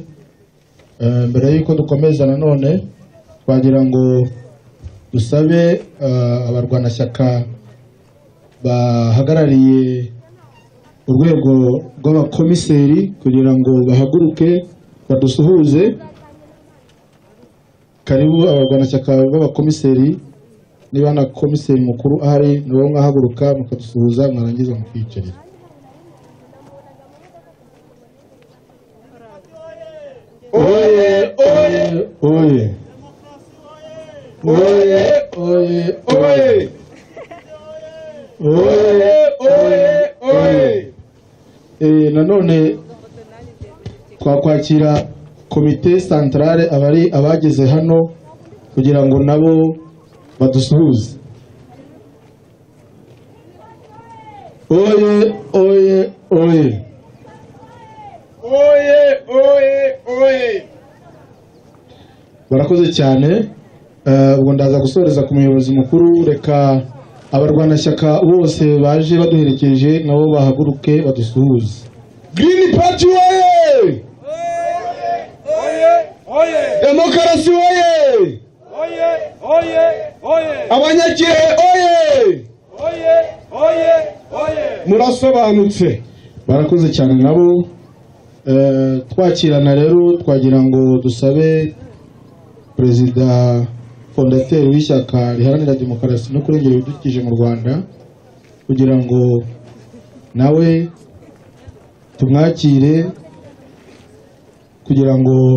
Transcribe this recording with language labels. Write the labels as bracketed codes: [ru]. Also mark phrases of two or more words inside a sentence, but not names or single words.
[rw] Mbere y'uko dukomeza nanone twagira ngo dusabe abarwanashyaka bahagarariye urwego rw'abakomiseri kugira ngo bahaguruke badusuhuze. Karibu abarwanashyaka b'abakomiseri, niba na komiseri mukuru ahari nabo mwahaguruka mukadusuhuza, mwarangiza mukiyicarira. Oye, oye, oye. Oye, oye, oye. Oye, oye, oye. Nanone twakwakira [fr] komite centrale [rw] abageze hano kugira ngo nabo badusuhuze. Oye, oye, oye. Oye, oye, oye. Barakoze cyane. Ubwo ndaza gusoreza ku muyobozi mukuru. Reka abarwanashyaka bose baje baduherekeje nabo bahaguruke badusuhuze. Green Party oye! Oye, oye! Demokarasi oye! Oye, oye, oye! Abanyakirehe oye! Oye, oye, oye! Murasobanutse. Barakoze cyane nabo. Twakirana rero twagira ngo dusabe perezida fondateur w'ishyaka riharanira demokarasi no kurengera ibidukikije mu Rwanda, kugira ngo nawe tumwakire kugira ngo